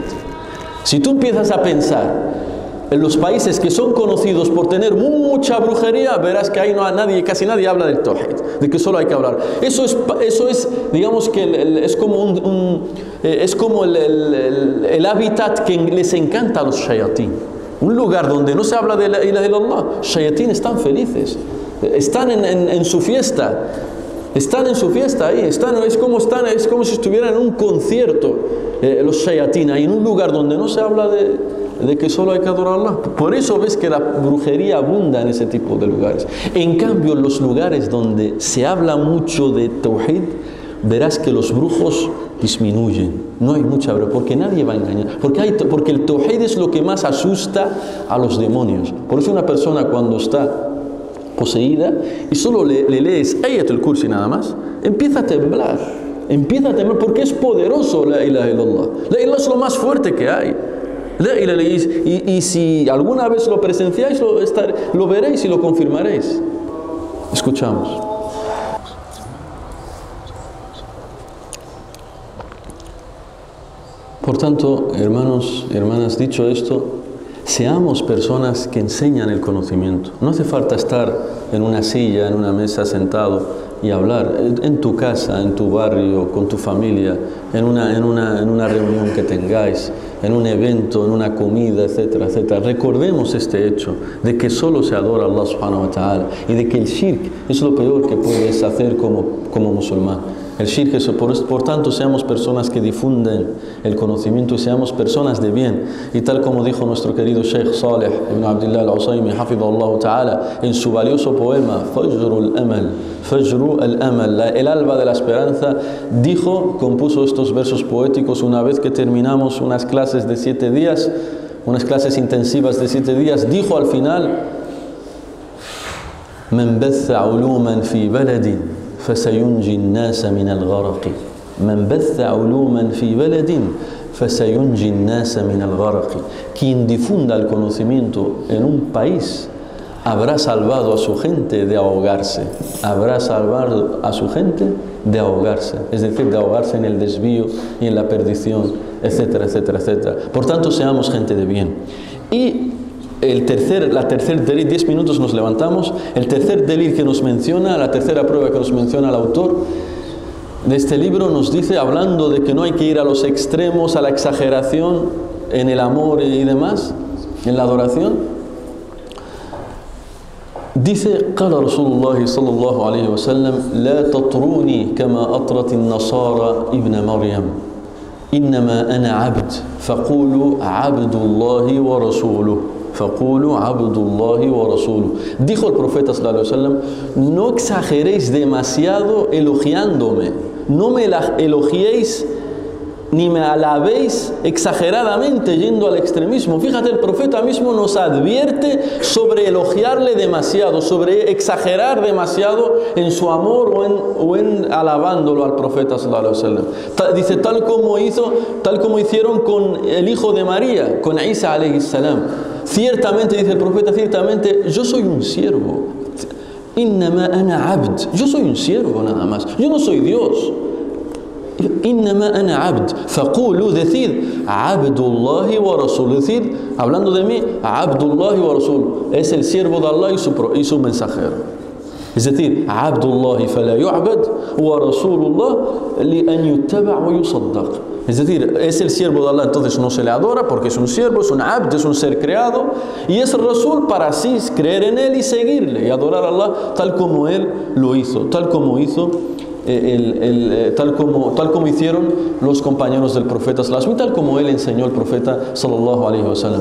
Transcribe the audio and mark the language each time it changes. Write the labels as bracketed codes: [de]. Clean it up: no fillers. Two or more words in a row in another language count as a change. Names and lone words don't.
[es] Si tú empiezas a pensar en los países que son conocidos por tener mucha brujería, verás que ahí casi nadie habla del Tawhid, de que solo hay que hablar. Eso es digamos que es como el hábitat que les encanta a los shayatín. Un lugar donde no se habla de [ar] لا إله إلا الله, [es] shayatín están felices, están en su fiesta. Están en su fiesta ahí, es como si estuvieran en un concierto, los shayatín, ahí en un lugar donde no se habla de que solo hay que adorar a Allah. Por eso ves que la brujería abunda en ese tipo de lugares. En cambio, en los lugares donde se habla mucho de Tawhid, verás que los brujos disminuyen. No hay mucha brujería, porque nadie va a engañar. Porque el Tawhid es lo que más asusta a los demonios. Por eso una persona cuando está poseída y solo le lees Ayatul Kursi nada más, empieza a temblar porque es poderoso [ar] لا إله إلا الله. لا إله [es] es lo más fuerte que hay. Y si alguna vez lo presenciáis, lo veréis y lo confirmaréis. Escuchamos. Por tanto, hermanos y hermanas, dicho esto, seamos personas que enseñan el conocimiento. No hace falta estar en una silla, en una mesa, sentado y hablar. En tu casa, en tu barrio, con tu familia, en una reunión que tengáis, en un evento, en una comida, etcétera, etcétera. Recordemos este hecho de que solo se adora a Allah [ar] سبحانه وتعالى [es] y de que el shirk es lo peor que puedes hacer como musulmán. El shirk es, por tanto, seamos personas que difunden el conocimiento y seamos personas de bien. Y tal como dijo nuestro querido Sheikh Saleh ibn Abdullah Al-Usaymi, [ar] حفظه الله تعالى, [es] en su valioso poema Fajru al-Amal, el alba de la esperanza, compuso estos versos poéticos una vez que terminamos unas clases de 7 días, unas clases intensivas de 7 días, dijo al final: [ar] من بث علوما في بلد فسينجي الناس من الغرق من بث علوما في بلد فسينجي الناس من الغرق. [es] Quien difunda el conocimiento en un país habrá salvado a su gente de ahogarse. Habrá salvado a su gente de ahogarse. Es decir, de ahogarse en el desvío y en la perdición, etcétera, etcétera, etcétera. Por tanto, seamos gente de bien. Y la tercer delil, 10 minutos nos levantamos. El tercer delil que nos menciona, la tercera prueba que nos menciona el autor de este libro, nos dice, hablando de que no hay que ir a los extremos, a la exageración en el amor y demás, en la adoración. Dice, [ar] قال رسول الله صلى الله عليه وسلم لا تطروني كما أطرت النصارى ابن مريم إنما أنا عبد فقولوا عبد الله ورسوله فقولوا عبد الله ورسوله. [es] Dijo el profeta [ar] صلى الله عليه وسلم, [es] no exageréis demasiado elogiándome, no me elogiéis ni me alabéis exageradamente yendo al extremismo. Fíjate, el profeta mismo nos advierte sobre elogiarle demasiado, sobre exagerar demasiado en su amor o en alabándolo al profeta [ar] صلى الله عليه وسلم. [es] Dice, tal como hicieron con el hijo de María, con Isa [ar] عليه السلام. [es] Ciertamente, dice el profeta, ciertamente yo soy un siervo. [ar] إنما أنا عبد. [es] Yo soy un siervo nada más. Yo no soy Dios. [ar] إنما أنا عبد. Faqulu, decid, عبد الله ورسول. [es] Decid, hablando de mí, [ar] عبد الله ورسول. [es] Es el siervo de Allah y su mensajero. Es decir, [ar] عبد الله فلا يعبد ورسول الله لأن يتبع ويصدق. [es] Es decir, es el siervo de Allah, entonces no se le adora porque es un siervo, es un abd, es un ser creado, y es rasul para así creer en él y seguirle y adorar a Allah tal como él lo hizo, tal como hicieron los compañeros del profeta [ar] صلى الله عليه وسلم, [es] tal como él enseñó el profeta [ar] صلى الله عليه وسلم.